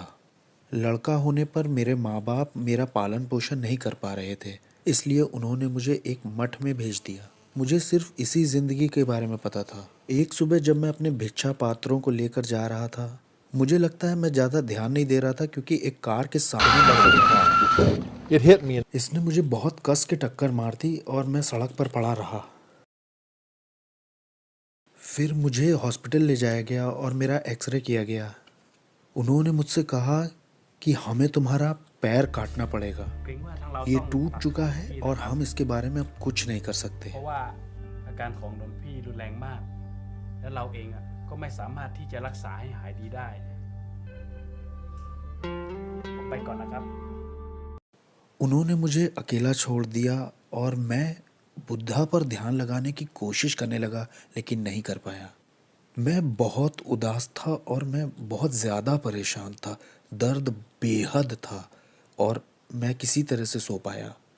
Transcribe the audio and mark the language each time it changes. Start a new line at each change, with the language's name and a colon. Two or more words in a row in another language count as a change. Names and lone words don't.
Hindi: लड़का होने पर मेरे माँ बाप मेरा पालन पोषण नहीं कर पा रहे थे, इसलिए उन्होंने मुझे एक मठ में भेज दिया। मुझे सिर्फ इसी ज़िंदगी के बारे में पता था। एक सुबह जब मैं अपने भिक्षा पात्रों को लेकर जा रहा था, मुझे लगता है मैं ज़्यादा ध्यान नहीं दे रहा था क्योंकि एक कार के सामने लग गया।
English: It hit me.
Hindi: इसने मुझे बहुत कस के टक्कर मार दी और मैं सड़क पर पड़ा रहा। फिर मुझे हॉस्पिटल ले जाया गया और मेरा एक्सरे किया गया। उन्होंने मुझसे कहा कि हमें तुम्हारा पैर काटना पड़ेगा।
Thai: เกรงว่าทางเรา
Hindi: ये
Thai: ต้อง
Hindi: टूट
Thai: ผ่า
Hindi: चुका
Thai: ตัด
Hindi: है
Thai: พี่
Hindi: और
Thai: นะครับ
Hindi: हम इसके बारे में अब कुछ नहीं कर सकते।
Thai: เพราะว่าอาการของหลวงพี่รุนแรงมาก และเราเองก็ไม่สามารถที่จะรักษาให้หายดีได้ผมไปก่อนนะครับ
Hindi: उन्होंने मुझे अकेला छोड़ दिया और मैं बुद्धा पर ध्यान लगाने की कोशिश करने लगा, लेकिन नहीं कर पाया। मैं बहुत उदास था और मैं बहुत ज़्यादा परेशान था। दर्द बेहद था और मैं किसी तरह से सो पाया।